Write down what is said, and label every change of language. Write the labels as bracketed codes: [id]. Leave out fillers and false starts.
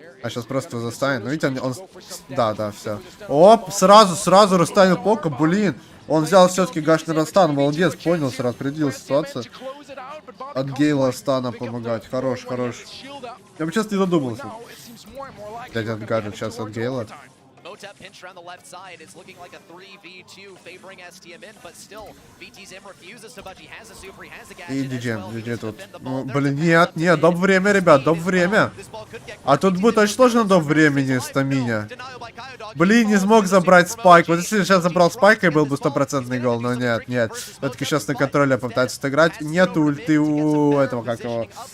[ru] А сейчас просто застанет. Ну, видите, он... Да, все. Оп, сразу расставил Пока, блин. Он взял все-таки гашный стан, молодец, понял, сразу определил ситуацию. От Гейла стана помогать, хорош, хорош. Я бы сейчас не задумался. Блять, от гаджет сейчас от Гейла. [en] Motep pinched around the left side. It's looking like a 3v2 favoring STMN, but still, VTZM refuses to budge. He has a super, he has a gadget. [ru] И DJ тут. Ну, блин, нет, доп время, ребят, доп время. А тут будет очень сложно доп времени, стаминя. Блин, не смог забрать спайк. Вот если сейчас забрал спайк, и был бы 100% гол, но нет. Все-таки сейчас на контроле попытается сыграть. Нет ульты у этого, как его.